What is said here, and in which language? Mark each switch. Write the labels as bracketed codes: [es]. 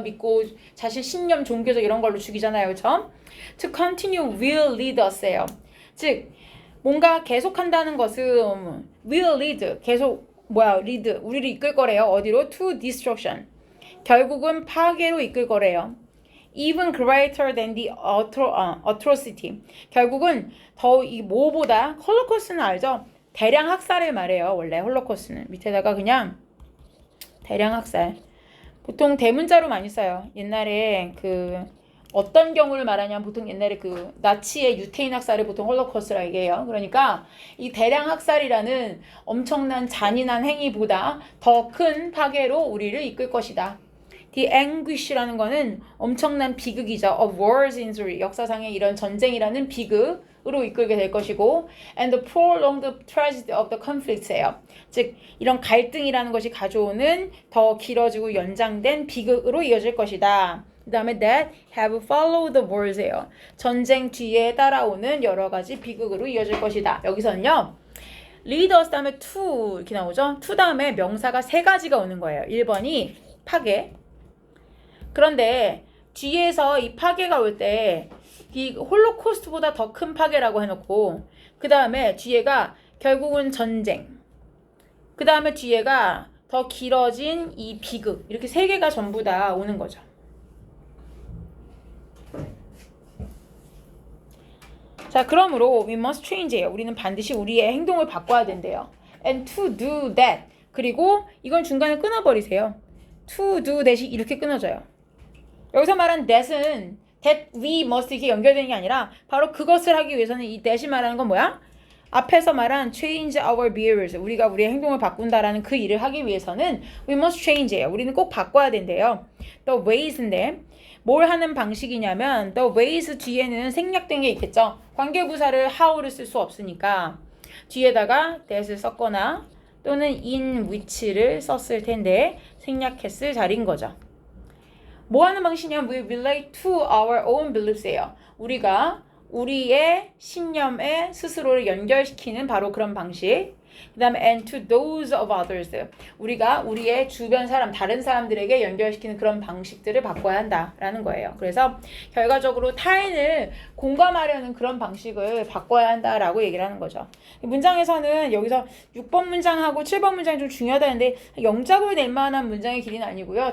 [ko] 믿고 자신 신념, 종교적 이런 걸로 죽이잖아요. 그렇죠? [en] To continue will lead us예요. [ko] 즉 뭔가 계속한다는 것은 will lead, 계속 lead, 우리를 이끌 거래요. [en] 어디로? To destruction. [ko] 결국은 파괴로 이끌 거래요. [en] Even greater than the atrocity. [ko] 결국은 더 이 뭐보다, 홀로코스트는 알죠? 대량 학살을 말해요. 원래 홀로코스트는 밑에다가 그냥 대량 학살. 보통 대문자로 많이 써요. 옛날에 어떤 경우를 말하냐면 보통 옛날에 나치의 유태인 학살을 보통 홀로코스트라 얘기해요. 그러니까 이 대량 학살이라는 엄청난 잔인한 행위보다 더 큰 파괴로 우리를 이끌 것이다. The anguish라는 거는 엄청난 비극이죠. [en] Of war's injury, [ko] 역사상의 이런 전쟁이라는 비극으로 이끌게 될 것이고, [en] and the prolonged tragedy of the conflict예요. [ko] 즉 이런 갈등이라는 것이 가져오는 더 길어지고 연장된 비극으로 이어질 것이다. [en] 그 다음에 that have followed the wars예요. [ko] 전쟁 뒤에 따라오는 여러 가지 비극으로 이어질 것이다. 여기서는요. lead us 다음에 to 이렇게 나오죠. to 다음에 명사가 세 가지가 오는 거예요. 1번이 파괴. 그런데 뒤에서 이 파괴가 올 때 이 홀로코스트보다 더 큰 파괴라고 해놓고 그 다음에 뒤에가 결국은 전쟁. 그 다음에 뒤에가 더 길어진 이 비극. 이렇게 세 개가 전부 다 오는 거죠. 자, 그러므로 [en] we must change [ko] 예요. 우리는 반드시 우리의 행동을 바꿔야 된대요. [en] And to do that. [ko] 그리고 이건 중간에 끊어버리세요. To do that이 이렇게 끊어져요. 여기서 말한 that은 that we must 이렇게 연결되는 게 아니라 바로 그것을 하기 위해서는 이 that이 말하는 건 뭐야? 앞에서 말한 [en] change our behaviors. [ko] 우리가 우리의 행동을 바꾼다라는 그 일을 하기 위해서는 [en] we must change [ko] 예요. 우리는 꼭 바꿔야 된대요. The ways인데 뭘 하는 방식이냐면 the ways 뒤에는 생략된 게 있겠죠. 관계부사를 how를 쓸 수 없으니까 뒤에다가 that을 썼거나 또는 in which를 썼을 텐데 생략했을 자리인 거죠. 뭐 하는 방식이냐면 [en] we relate to our own beliefs예요. [ko] 우리가 우리의 신념에 스스로를 연결시키는 바로 그런 방식. 그 다음에 [en] and to those of others. [ko] 우리가 우리의 주변 사람, 다른 사람들에게 연결시키는 그런 방식들을 바꿔야 한다라는 거예요. 그래서 결과적으로 타인을 공감하려는 그런 방식을 바꿔야 한다라고 얘기를 하는 거죠. 문장에서는 여기서 6번 문장하고 7번 문장이 좀 중요하다는데 영작을 낼 만한 문장의 길이는 아니고요.